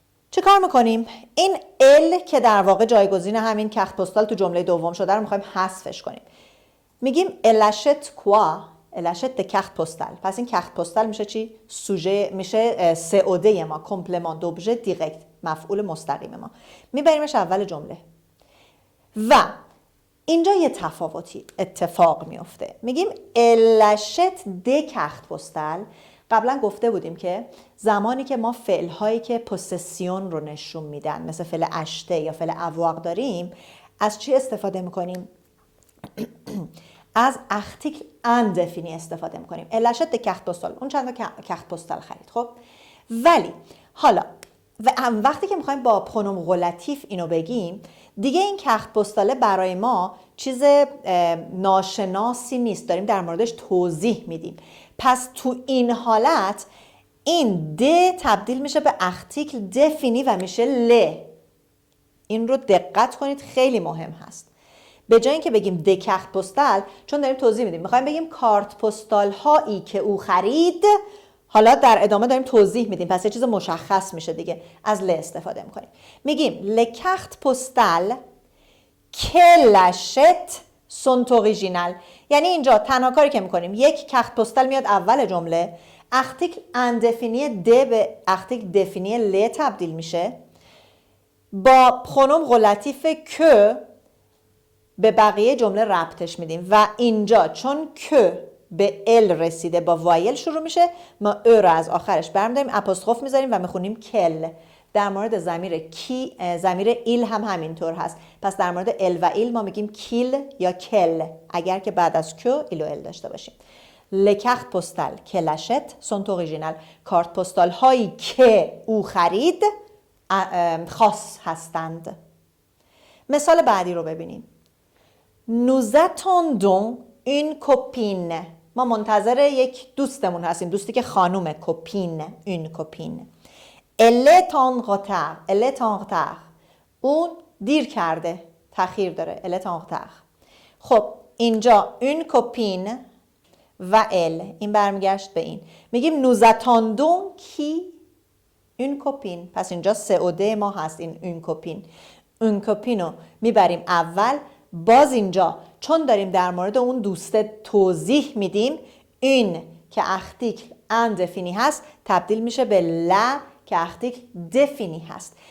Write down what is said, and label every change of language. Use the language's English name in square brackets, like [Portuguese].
[Persian] چه کار میکنیم؟ این ال که در واقع جایگزین همین کارت پستال تو جمله دوم شده رو میخوایم حذفش کنیم. میگیم [French] elle achète quoi؟ elle achète des cartes postales. [Persian] پس این کارت پستال میشه چی؟ سوژه، میشه COD ما، کمپلمان دوبژه دیرکت، مفعول مستقیم ما. میبریمش اول جمله. و اینجا یه تفاوتی اتفاق میفته. میگیم [French] elle achète des cartes postales. [Persian] قبلا گفته بودیم که زمانی که ما فعل‌هایی که پوسسیون رو نشون میدن، مثل فعل اشته یا فعل avoir داریم، از چی استفاده میکنیم؟ از ارتیکل اندفینی استفاده میکنیم. [French] elle achète des cartes postales. [Persian] اون چند تا کارت پستال خرید. خب ولی حالا وقتی که میخوایم با پرونوم رلاتیو اینو بگیم، دیگه این کارت پستاله برای ما چیز ناشناسی نیست، داریم در موردش توضیح میدیم. پس تو این حالت این د تبدیل میشه به ارتیکل دفینی و میشه ل. این رو دقت کنید، خیلی مهم هست. به جای اینکه بگیم د کارت پستال، چون داریم توضیح میدیم، میخوایم بگیم کارت پستال هایی که او خرید. حالا در ادامه داریم توضیح میدیم، پس یه چیز مشخص میشه دیگه، از ل استفاده میکنیم. میگیم [French] les cartes postales qu'elle achète sont originales. [Persian] یعنی اینجا تنها کاری که میکنیم، یک کارت پستال میاد اول جمله، ارتیکل اندفینی د به ارتیکل دفینی ل تبدیل میشه، با پرونوم رلاتیو که به بقیه جمله ربطش میدیم و اینجا چون که به ال رسیده با وایل شروع میشه، ما او رو از آخرش برمی‌داریم، اپوستروف میذاریم و میخونیم کل. در مورد ضمیر ایل هم همینطور هست. پس در مورد ال و ایل ما میگیم کیل یا کل، اگر که بعد از که ایل و ال داشته باشیم. [French] les cartes postales qu'elle achète sont originales. [Persian] کارت پستال هایی که او خرید خاص هستند. مثال بعدی رو ببینیم. [French] Nous attendons une copine. [Persian] ما منتظر یک دوستمون هستیم، دوستی که خانومه، کپین، une copine. [French] Elle est en retard. Elle est en retard. [Persian] اون دیر کرده، تأخیر داره. [French] Elle est en retard. [Persian] خب اینجا une copine و elle، این برمیگشت به این. میگیم [French] nous attendons qui؟ une copine. [Persian] پس اینجا COD ما هست، این une copine. une copine رو میبریم اول. باز اینجا چون داریم در مورد اون دوسته توضیح میدیم، این که ارتیکل اندفینی هست تبدیل میشه به لا که ارتیکل دفینی هست.